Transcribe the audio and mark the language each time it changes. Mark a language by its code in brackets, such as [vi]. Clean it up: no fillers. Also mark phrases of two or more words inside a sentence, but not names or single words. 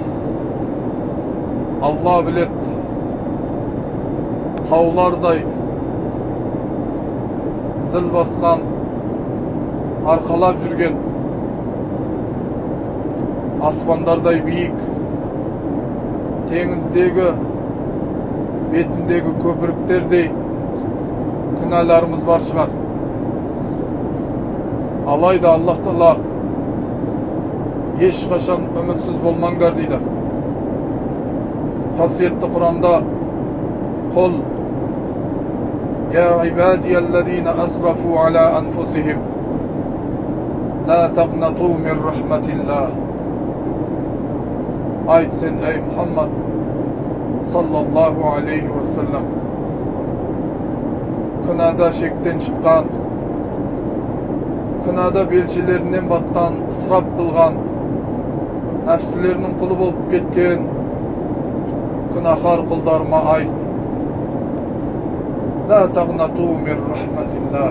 [kk] Алла білет таулардай зіл басқан, арқалап жүрген, аспандардай биік, теңіздегі бетіндегі көпіріктердей күнәларымыз бар шығар. Алайда Аллах Тағала ешқашан үмітсіз болмаңдар дейді. Қасиетті Құранда [ar] قل يا عبادي الذين أسرفوا على أنفسهم لا تقنطوا من رحمة الله. [kk] Айт сен, ей Мұхаммад [ar] صلى الله عليه وسلم, [kk] күнәда шектен шыққан, күнәда белшелерінен батқан, ысырап қылған, нәпсілерінің құлы болып кеткен күнәһар құлдарыма айт, [ar] لا تقنطوا من رحمة الله.